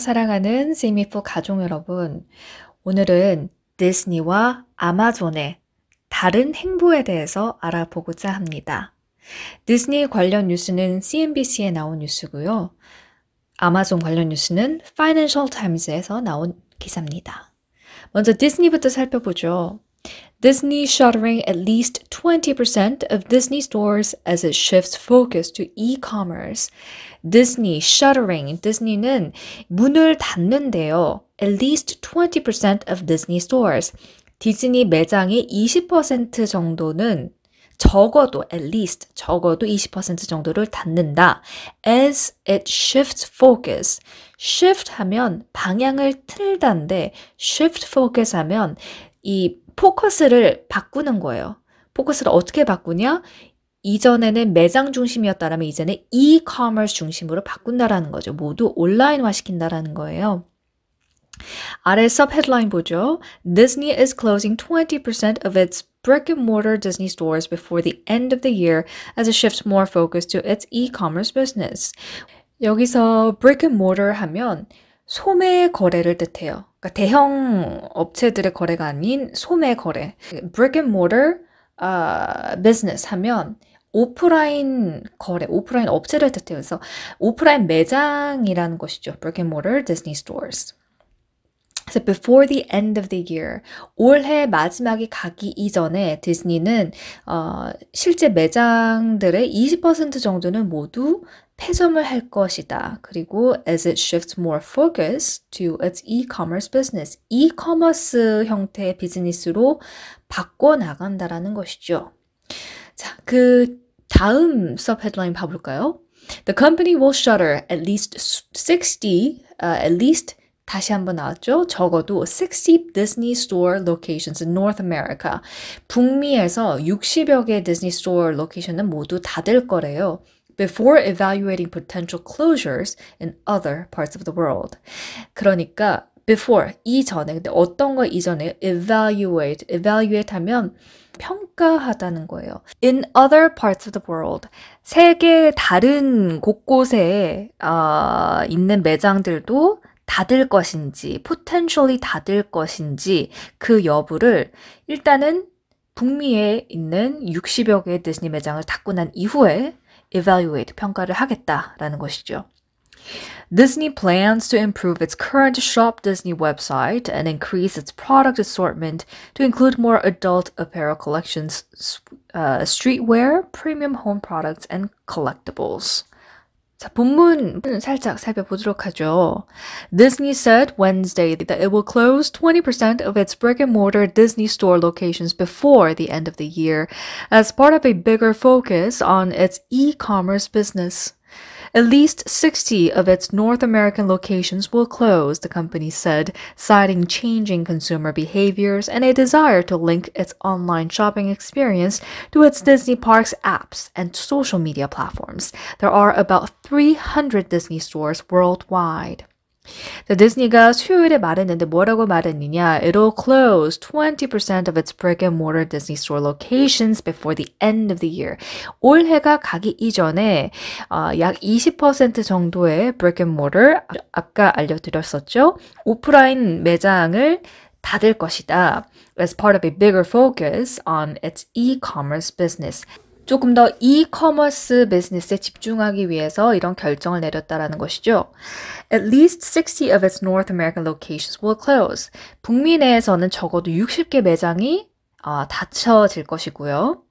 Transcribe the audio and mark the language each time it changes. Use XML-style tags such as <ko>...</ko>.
<ko>사랑하는 세미포 가족 여러분. 오늘은 디즈니와 아마존의 다른 행보에 대해서 알아보고자 합니다. 디즈니 관련 뉴스는 CNBC에 나온 뉴스고요. 아마존 관련 뉴스는 Financial Times에서 나온 기사입니다. 먼저 디즈니부터 살펴보죠.</ko> <en>Disney shuttering at least 20% of Disney stores as it shifts focus to e-commerce. Disney shuttering,</en> <ko>디즈니는 문을 닫는데요.</ko> <en>At least 20% of Disney stores.</en> <ko>디즈니 매장의 20% 정도는 적어도</ko> <en>at least</en> <ko>적어도 20% 정도를 닫는다.</ko> <en>As it shifts focus.</en> <ko>shift 하면 방향을 틀다인데</ko> <en>shift focus</en> <ko>하면 이 포커스를 바꾸는 거예요. 포커스를 어떻게 바꾸냐? 이전에는 매장 중심이었다면 이제는 e-commerce 중심으로 바꾼다라는 거죠. 모두 온라인화 시킨다라는 거예요. 아래 sub headline 보죠.</ko> <en>Disney is closing 20% of its brick-and-mortar Disney stores before the end of the year as it shifts more focus to its e-commerce business.</en> <ko>여기서 brick-and-mortar 하면 소매 거래를 뜻해요. 그러니까 대형 업체들의 거래가 아닌 소매 거래.</ko> <en>brick-and-mortar business</en> <ko>하면 오프라인 거래, 오프라인 업체를 뜻해요. 그래서 오프라인 매장이라는 것이죠.</ko> <en>brick-and-mortar Disney stores.</en> <ko>그래서</ko> <en>before the end of the year,</en> <ko>올해 마지막이 가기 이전에 디즈니는 실제 매장들의 20% 정도는 모두 폐점을 할 것이다. 그리고</ko> <en>as it shifts more focus to its e-commerce business,</en> <ko>e-commerce 형태의 비즈니스로 바꿔 나간다라는 것이죠. 자, 그 다음 sub headline 봐볼까요?</ko> <en>The company will shutter at least 60, at least</en> <ko>다시 한번 나왔죠. 적어도</ko> <en>60 Disney Store locations in North America.</en> <ko>북미에서 60여 개의 디즈니 스토어 로케이션은 모두 닫을 거래요.</ko> <en>Before evaluating potential closures in other parts of the world.</en> <ko>그러니까 before, 이전에, 근데 어떤 거 이전에 evaluate 하면 평가하다는 거예요.</ko> <en>In other parts of the world.</en> <ko>세계 다른 곳곳에 있는 매장들도 닫을 것인지, potentially 닫을 것인지 그 여부를 일단은 북미에 있는 60여 개의 디즈니 매장을 닫고 난 이후에 evaluate, 평가를 하겠다라는 것이죠.</ko> <en>Disney plans to improve its current Shop Disney website and increase its product assortment to include more adult apparel collections, streetwear, premium home products, and collectibles.</en> <ko>자, 본문 살짝 살펴보도록 하죠.</ko> <en>Disney said Wednesday that it will close 20% of its brick-and-mortar Disney store locations before the end of the year as part of a bigger focus on its e-commerce business. At least 60 of its North American locations will close, the company said, citing changing consumer behaviors and a desire to link its online shopping experience to its Disney Parks apps and social media platforms. There are about 300 Disney stores worldwide.</en> <ko>디즈니가 수요일에 말했는데 뭐라고 말했느냐?</ko> <en>It'll close 20% of its brick-and-mortar Disney store locations before the end of the year.</en> <ko>올해가 가기 이전에 약 20% 정도의 brick-and-mortar, 아까 알려드렸었죠? 오프라인 매장을 닫을 것이다.</ko> <en>As part of a bigger focus on its e-commerce business.</en> <ko>조금 더 e-commerce 비즈니스에 집중하기 위해서 이런 결정을 내렸다라는 것이죠.</ko> <en>At least 60 of its North American locations will close.</en> <ko>북미 내에서는 적어도 60개 매장이 닫혀질 것이고요.</ko>